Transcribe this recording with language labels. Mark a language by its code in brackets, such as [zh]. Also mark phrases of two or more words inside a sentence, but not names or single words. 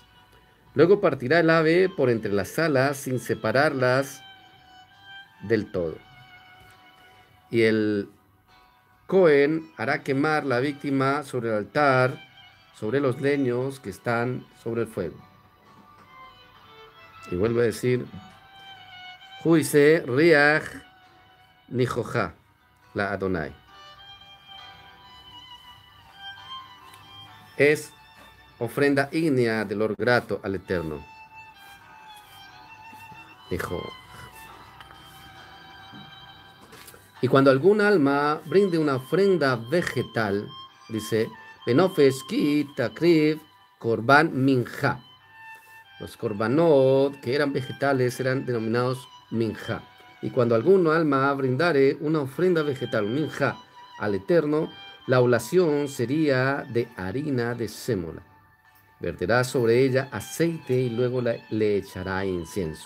[es] Luego partirá el ave por entre las alas sin separarlas del todo. Y el Cohen hará quemar la víctima sobre el altar, sobre los leños que están sobre el fuego. Y vuelve a decir, [he] אשה ריח ניחוח ל אדני. [es] Es ofrenda ígnea del olor grato al Eterno. Dijo. Y cuando algún alma brinde una ofrenda vegetal, dice, [he] בנפש כי תקריב קרבן מנחה. [es] Los korbanot que eran vegetales eran denominados minja. Y cuando algún alma brindare una ofrenda vegetal, minja, al Eterno, la oblación sería de harina de sémola. Verterá sobre ella aceite y luego le echará incienso.